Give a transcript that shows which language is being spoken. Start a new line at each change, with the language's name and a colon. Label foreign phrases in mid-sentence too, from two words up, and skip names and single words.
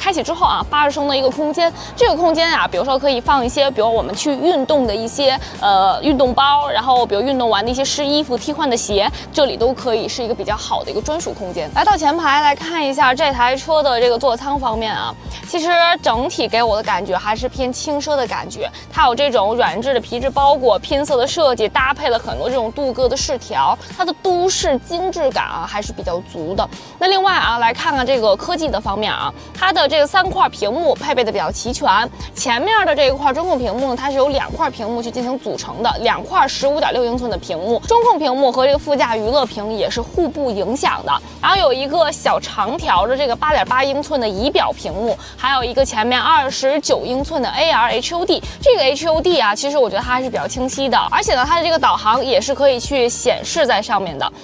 Chinese: 開啟之後80升的一個空間，這個空間比如說可以放一些，比如我們去運動的一些運動包，然後比如運動完的一些濕衣服、替換的鞋，這裡都可以是一個比較好的一個專屬空間。來到前排來看一下這台車的這個座艙方面其實整體給我的感覺還是偏輕奢的感覺，它有這種軟質的皮質包裹、拼色的設計，搭配了很多這種鍍鉻的飾條，它的都市精緻感還是比較足的。那另外来看看這個科技的方面它的這個3塊屏幕配備的比較齊全。前面的這一塊中控屏幕呢，它是由2塊屏幕去進行組成的，2塊15.6英寸的屏幕，中控屏幕和這個副駕娛樂屏也是互不影響的。然後有一個小長條的這個8.8英寸的儀表屏幕，還有一個前面29英寸的 AR HUD。這個 HUD其實我覺得它還是比較清晰的，而且呢，它的這個導航也是可以去顯示在上面的。